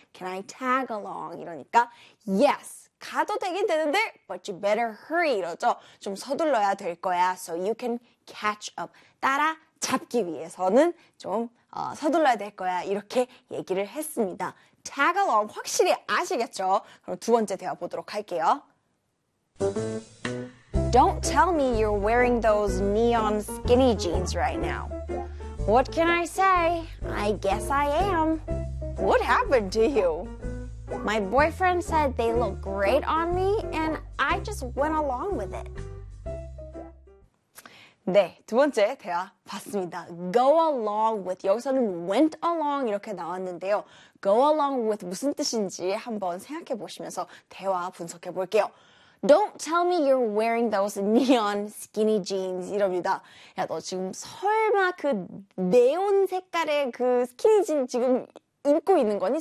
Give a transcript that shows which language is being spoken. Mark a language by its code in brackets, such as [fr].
[en] Can I tag along? [ko] 이러니까 [en] yes. [ko] 가도 되긴 되는데 [en] but you better hurry [ko] 이러죠. 좀 서둘러야 될 거야. [en] So you can catch up. [ko] 따라 잡기 위해서는 좀 서둘러야 될 거야. 이렇게 얘기를 했습니다. Tag along. 확실히 아시겠죠? 그럼 두 번째 대화 보도록 할게요. [en] Don't tell me you're wearing those neon skinny jeans right now. What can I say? I guess I am. What happened to you? My boyfriend said they look great on me, and I just went along with it. [ko] 네, 두 번째 대화 봤습니다. Go along with, 여기서는 went along 이렇게 나왔는데요. Go along with 무슨 뜻인지 한번 생각해 보시면서 대화 분석해 볼게요. [en] Don't tell me you're wearing those neon skinny jeans. [ko] 이럽니다. 야, 너 지금 설마 그 네온 색깔의 그 스키니 진 지금 입고 있는 거니?